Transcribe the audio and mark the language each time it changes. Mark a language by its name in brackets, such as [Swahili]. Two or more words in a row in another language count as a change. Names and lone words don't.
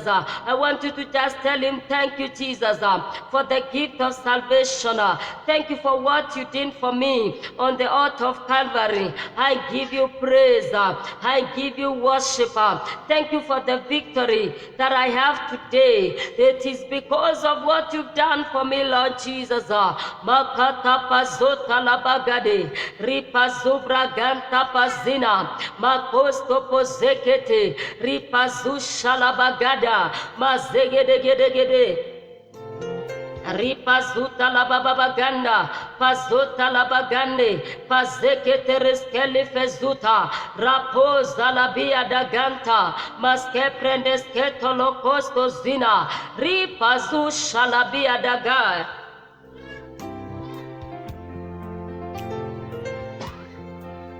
[English] I want you to just tell him, thank you, Jesus, for the gift of salvation. Thank you for what you did for me on the altar of Calvary. I give you praise. I give you worship. Thank you for the victory that I have today. It is because of what you've done for me, Lord Jesus. Makata pazota labagade, ripazubra ganta pazina, makosto pozekete, ripazusha labagada, mazegedegedegede. Ripazuta la bababaganda, pazuta la bagande, pazekete reskele fezuta, rapoza la bia daganta, maske prendes ketolo kosto zina, ripazusha la bia daga.